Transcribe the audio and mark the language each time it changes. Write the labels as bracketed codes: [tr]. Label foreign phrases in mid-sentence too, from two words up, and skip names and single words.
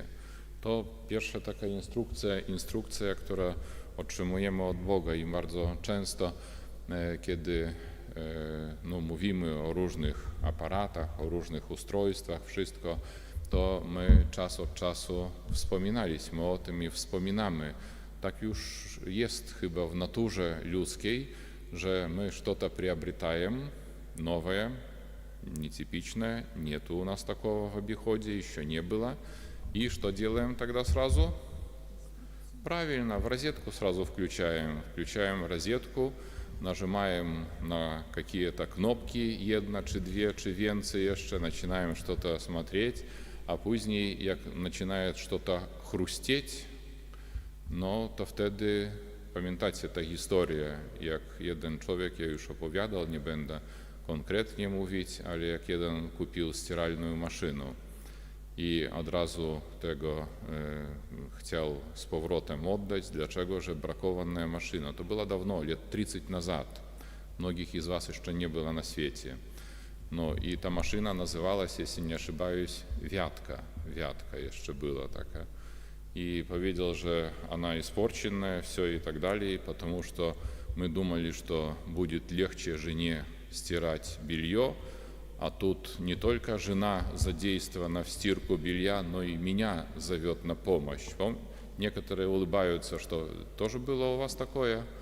[pl] To pierwsza taka instrukcja, która otrzymujemy od Boga i bardzo często, kiedy no, mówimy o różnych aparatach, o różnych ustrojstwach, wszystko, to my czas od czasu wspominaliśmy o tym i wspominamy. Tak już jest chyba w naturze ludzkiej, że my [ru] что-то приобретаем новое, нетипичное, нету у нас такого в обиходе, еще не было. И что делаем тогда сразу? Правильно, в розетку сразу включаем. Включаем розетку, нажимаем на какие-то кнопки, [pl] jedna czy dwie, czy więcej jeszcze, [ru] начинаем что-то смотреть, [pl] a później jak [ru] начинает что-то хрустеть, [pl] no to wtedy, pamiętacie tę historię, jak jeden człowiek, ja już opowiadał, nie będę konkretnie mówić, ale jak jeden kupił stиральную maszynę i od razu tego chciał z powrotem oddać. Dlaczego? Że brakowana maszyna. To było dawno, lat 30 назад. [ru] Многих из вас [pl] jeszcze nie było na świecie. No i ta maszyna nazywała się, jeśli nie ошибаюсь, Вятка. Вятка jeszcze była taka. [ru] И powiedział, że она испорченная, все и так далее, потому что мы думали, что будет легче жене стирать белье, а тут не только жена задействована в стирку белья, но и меня зовет на помощь. Некоторые улыбаются, что тоже было у вас такое?